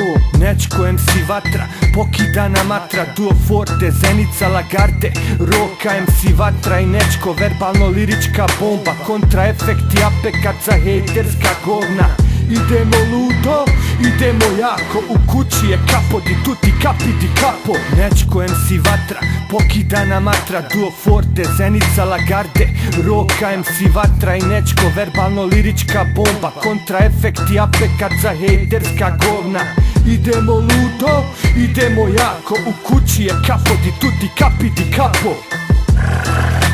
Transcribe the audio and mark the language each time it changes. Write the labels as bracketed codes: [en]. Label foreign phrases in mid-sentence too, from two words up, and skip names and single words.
[bs] Nečko, MC Vatra, pokidana matra, duo forte, Zenica Lagarde, Roka, MC Vatra i Nečko, verbalno lirička bomba, kontraefekt i apekat za hejterska govna. Idemo ludo, idemo jako, u kući je [it] kapo di tuti kapi di kapo. [bs] Nečko, MC Vatra, pokidana matra, duo forte, Zenica Lagarde, Roka, MC Vatra i Nečko, verbalno lirička bomba, kontraefekt i apekat za hejterska govna. Idemo ludo, idemo jako, u kući je [it] kapo di tuti kapi di kapo.